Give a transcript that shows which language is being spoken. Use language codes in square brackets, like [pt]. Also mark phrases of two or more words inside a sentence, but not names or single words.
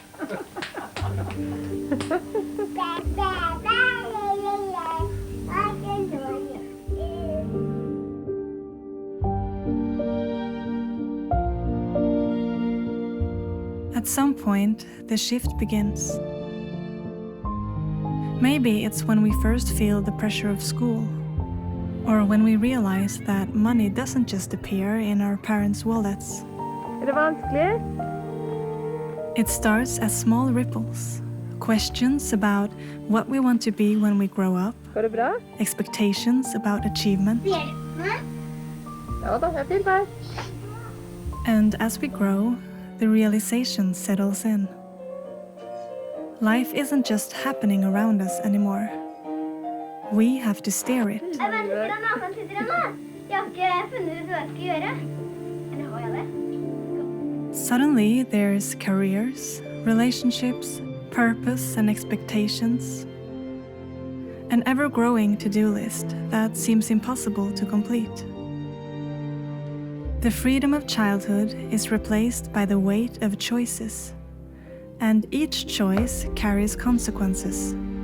[en] At some point, the shift begins. Maybe it's when we first feel the pressure of school, or when we realize that money doesn't just appear in our parents' wallets. [no] Det vanskelig? [en] It starts as small ripples, questions about what we want to be when we grow up, [no] Går det bra? [en] expectations about achievement, [no] Ja da, jeg fint her. [en] and as we grow, the realization settles in. Life isn't just happening around us anymore. We have to steer it. [no] Vent litt nå. Jeg har ikke funnet ut hva jeg skal gjøre. Eller har jeg det? [en] Suddenly, there's careers, relationships, purpose, and expectations. An ever-growing to-do list that seems impossible to complete. The freedom of childhood is replaced by the weight of choices, and each choice carries consequences.